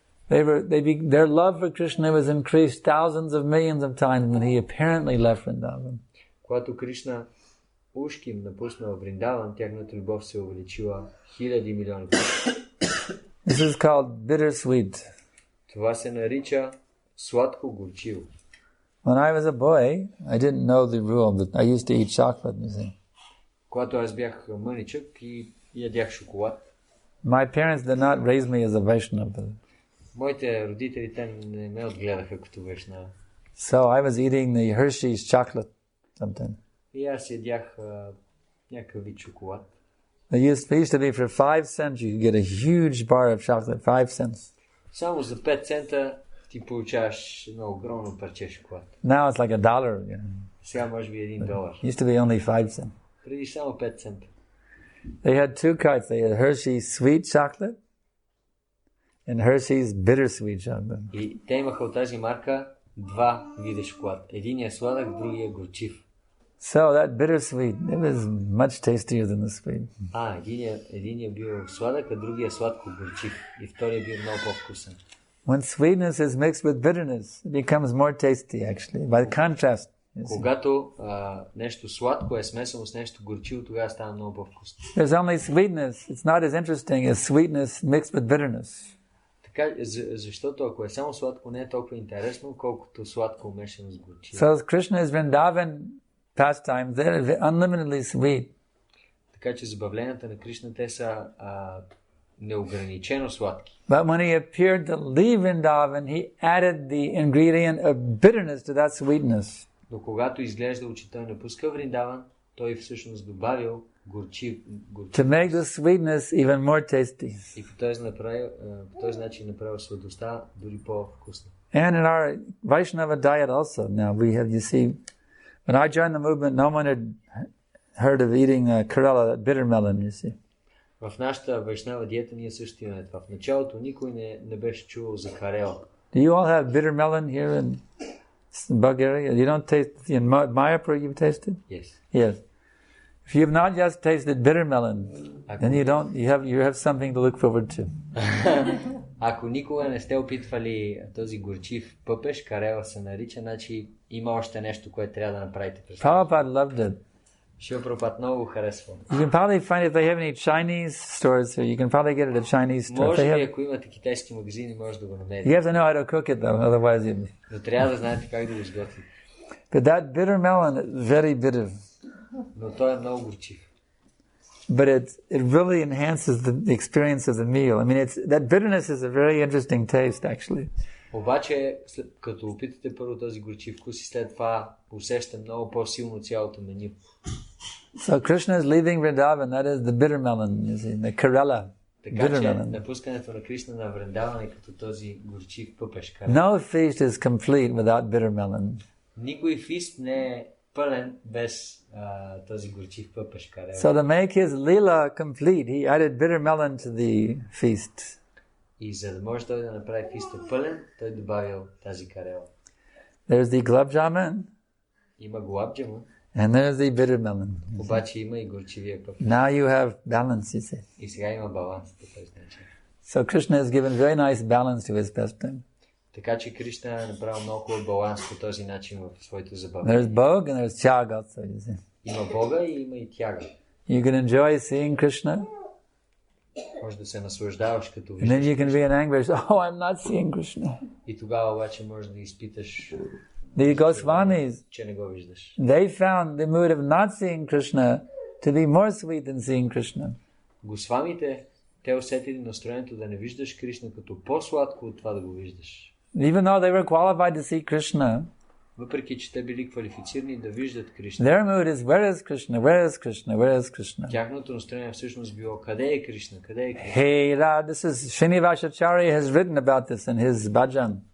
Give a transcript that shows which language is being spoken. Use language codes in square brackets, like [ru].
[en] Their love for Krishna was increased thousands of millions of times when he apparently left Vrindavan. [bg] Когато Кришна ушким напуснал Вриндаван, тяхната любов се увеличила хиляди милиони пъти. [en] This is called bittersweet. [bg] Това се нарича сладко-горчиво. [en] When I was a boy, I didn't know the rule, but I used to eat chocolate, you see. [bg] Когато аз бях мъничък и ядях шоколад, [en] My parents did not raise me as a Vaishnava. [bg] моите родители те не ме отгледаха като Вайшнава. [en] So I was eating the Hershey's chocolate something. [bg] И аз ядях някакъв вид шоколад. [en] It used to be for 5 cents you could get a huge bar of chocolate, 5 cents. [bg] Само за 5 цента ти получаваш едно огромно парче шоколад. [en] Now it's like $1. You know. [bg] Сега може би $1. [en] It used to be only 5 cents. [bg] Преди само 5 цента. [en] They had two kinds. They had Hershey's sweet chocolate and Hershey's bittersweet chocolate. [bg] И те имаха от тази марка два вида шоколад. Единият сладък, другия горчив. [en] So that bittersweet, it was much tastier than the sweet. [bg] Единият бил сладък, а другия сладко горчив. И втория бил много по-вкусен. [en] When sweetness is mixed with bitterness, it becomes more tasty actually, by contrast. [bg] Когато нещо сладко е смесено с нещо горчиво, тогава става много по-вкусно. [en] There's only sweetness. It's not as interesting as sweetness mixed with bitterness. [bg] Така, защото ако е само сладко, не е толкова интересно, колкото сладко умешано с горчиво. [en] So Krishna's Vrindavan pastimes, they're unlimitedly sweet. [bg] Така че забавленията на Кришна, те са неограничено сладки. [en] But when he appeared to leave Vrindavan, he added the ingredient of bitterness to that sweetness. [bg] Но когато изглеждало, че той напуска Вриндаван, той всъщност добавил горчив. [en] To make the sweetness even more tasty. [bg] И по този начин направил сладостта дори по-вкусна. [en] And in our Vaishnava diet also, now we have, you see, when I joined the movement, no one had heard of eating Kerala, that bitter melon, you see. [bg] В нашата вайшнава диета ние също имаме това. В началото никой не беше чувал за карела. [en] Do you all have bitter melon here in Bulgaria? You don't taste in Mayapur? You've tasted? Yes. Yes. If you have not yet tasted bitter melon, then you have something to look forward to. [bg] Ако никога не сте опитвали този горчив пъпеш, карела се нарича, значи има още нещо, което трябва да направите. [en] Prabhupada loved it. [bg] Шрила Прабхупада много харесва. [en] You can probably find if they have any Chinese stores here. You can probably get it at Chinese stores. [bg] Може би, ако имате китайски магазини, може да го намерите. [en] You have to know how to cook it though, otherwise you. [bg] Но трябва да знаете как да го изготвите. [en] But that bitter melon is very bitter. [bg] Но той е много горчив. [en] But it really enhances the experience of the meal. I mean, that bitterness is a very interesting taste, actually. [bg] Обаче, като опитате първо този горчив вкус и след това усеща много по-силно цялото меню. [en] So Krishna is leaving Vrindavan, that is the bitter melon, you see, the Kerala. [bg] Така че напускането на Кришна на Вриндаван е като този горчив пъпеш. [en] No feast is complete without bitter melon. [bg] Никой фист не е пълен без този горчив пъпеш. [en] So to make his lila complete, he added bitter melon to the feast. [bg] И за да може той да направи фиста пълен, той добавил тази карела. [en] There's the gulab jamun. [bg] Има gulab jamun. [en] And there's the bitter melon. [bg] Обаче има и горчивия пъпеш. [en] Now you have balance, you see. [bg] И сега има баланс по този начин. [en] So Krishna has given very nice balance to his pastime. [bg] Така че Кришна е направил много хубав баланс по този начин в своето забавление. [en] There's bhog and there's tyaga, so you see. [bg] Има бога и има и тяга. [en] You can enjoy seeing Krishna. [bg] Може да се наслаждаваш като [en] And [bg] виждаш. [en] then you can be in anguish. Oh, I'm not seeing Krishna. [bg] И тогава обаче може да изпиташ, [en] The Goswamis, [bg] че не го виждаш. [en] they found the mood of not seeing Krishna to be more sweet than seeing Krishna. [bg] Госвамите, те усетили настроението да не виждаш Кришна като по-сладко от това да го виждаш. [en] Even though they were qualified to see Krishna, [bg] Въпреки че те били квалифицирани да виждат Кришна. [en] Their mood is, where is Krishna? Where is Krishna? Where is Krishna? [bg] Тяхното настроение всъщност било, къде е Кришна? Къде е Кришна? [en] Hey Radha, this is Srinivasacharya has written about this in his bhajan.